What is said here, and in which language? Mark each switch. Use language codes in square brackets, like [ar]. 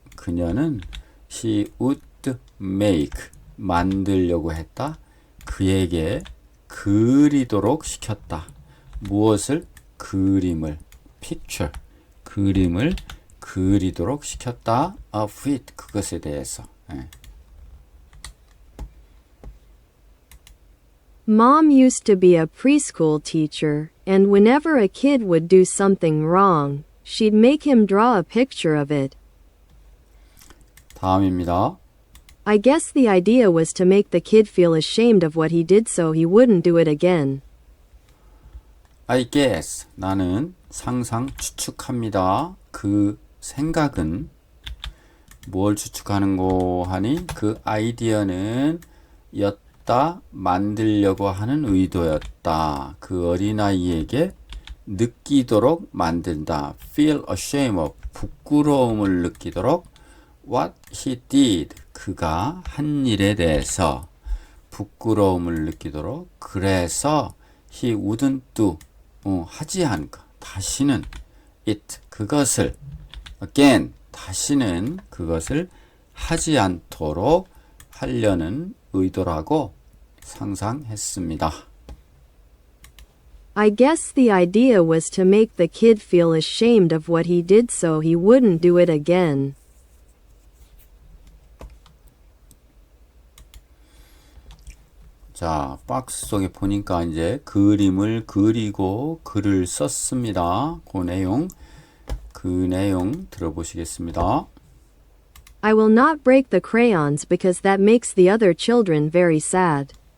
[ko] 그녀는 [en] she would make, [ko] 만들려고 했다. 그에게 그리도록 시켰다. 무엇을? 그림을, picture, 그림을 그리도록 시켰다. of it, 그것에 대해서. [en] Mom used to be a preschool teacher, and whenever a kid would do something wrong, she'd make him draw a picture of it. [ko] 다음입니다. [en] I guess the idea was to make the kid feel ashamed of what he did so he wouldn't do it again. I guess, [ko] 나는 상상 추측합니다. 그 생각은 뭘 추측하는 거 하니? 그 아이디어는 였다, 만들려고 하는 의도였다. 그 어린아이에게 느끼도록 만든다. [en] feel ashamed of, [ko] 부끄러움을 느끼도록 [en] what he did, [ko] 그가 한 일에 대해서 부끄러움을 느끼도록, 그래서 [en] he wouldn't do, [ko] 하지 않고 다시는 it, 그것을 again, 다시는 그것을 하지 않도록 하려는 의도라고 상상했습니다. [en] I guess the idea was to make the kid feel ashamed of what he did so he wouldn't do it again. [ko] 자, 박스 속에 보니까 이제 그림을 그리고 글을 썼습니다. 그 내용 들어보시겠습니다. [en] I will not break the crayons because that makes the other children very sad.